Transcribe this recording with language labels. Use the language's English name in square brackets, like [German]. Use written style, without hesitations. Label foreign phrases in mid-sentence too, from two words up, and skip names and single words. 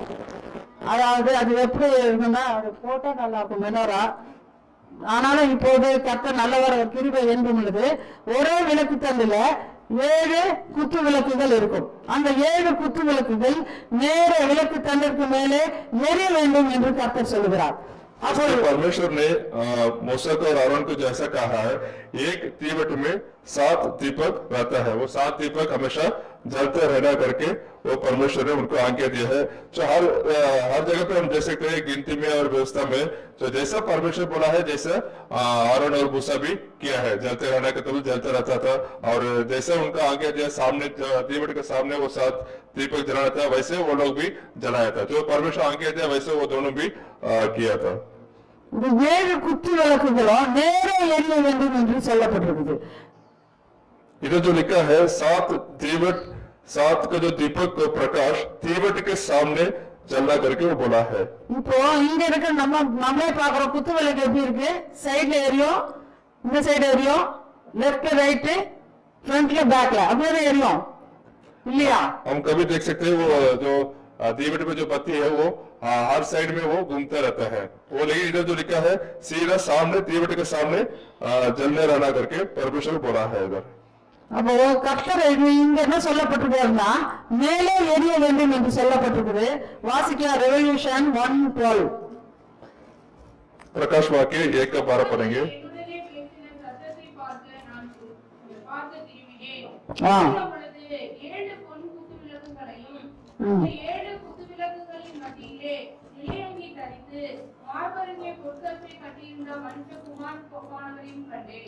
[Tamil] அதாவது அது எப்படி இருக்குன்னா அது போட்டா நல்லா இருக்கும் மெனோரா. ஆனாலும் இப்போது கர்த்தர் நல்லவர் கிருபை என்றும் உள்ளது. ஒரே விளக்கு தண்டுல 7 குத்து விளக்குகள் இருக்கும். அந்த 7 குத்து விளக்குகள் நேர விளக்கு தண்டிற்கு மேலே எரிய வேண்டும் என்று கர்த்தர் சொல்லுகிறார். [Hindi] परमेश्वर ने मूसा को और आरोन को जैसा कहा है, एक तीवट में 7 दीपक रहता है, वो 7 दीपक हमेशा जलते रहना करके वो परमेश्वर ने उनको आज्ञा दिया है। जो हर जगह पे हम देख सकते हैं गिनती में और व्यवस्था में जो जैसा परमेश्वर बोला है जैसा आरोन और मूसा भी किया है। जलते रहना का तो जलता रहता था और जैसा उनका आज्ञा दिया सामने तीवट के सामने वो 7 दीपक जलाना था, वैसे वो लोग भी जलाया था। जो परमेश्वर आज्ञा दिया वैसे वो दोनों भी किया था। [Tamil] இந்த 7 குத்து விளக்குகளும் நேரே எரிய வேண்டும் என்று சொல்லப்பட்டிருக்குது. [Hindi] इधर जो लिखा है 7 तीवट, 7 का जो दीपक को प्रकाश तीवट के सामने जलना करके वो बोला है। [Tamil] இப்போ இங்க இருக்க நம்மளே பாக்குறோம் குத்து விளக்கு எப்படி இருக்கு. சைடுல எரியும், இந்த சைடு எரியும், [English] left right [Tamil] ஃப்ரண்ட்ல பேக்ல அப்படியே எரியும் இல்லையா? [Hindi] हम कभी देख सकते हैं वो जो तीवट में जो बत्ती है वो हर साइड में वो घूमता रहता है वो, लेकिन इधर जो लिखा है सीधा सामने तीवट के सामने जलने रहना करके परमेश्वर बोला है इधर। [Tamil] அப்போ கர்த்தர் இங்க என்ன சொல்லப்பட்டிருக்காருன்னா மேலே எரிய வேண்டும் என்று சொல்லப்பட்டிருக்குது. வாசிக்கலாம் ரெவல்யூஷன் 1:12. [Hindi] प्रकाश वाक्य 1:12 पढ़ेंगे। [Tamil] என்னுடனே பேசின சத்தத்தை பார்த்து நான் பார்த்து திரும்பினேன். ஆ. அப்பொழுது 7 பொன் குத்து விளக்குகளையும் அந்த 7 குத்து விளக்குகளின் மத்தியிலே நிலையங்கி தரித்து மார்பருகே பொற்கச்சை கட்டியிருந்த மனுஷகுமார் ஒப்பானவரையும் கண்டேன்.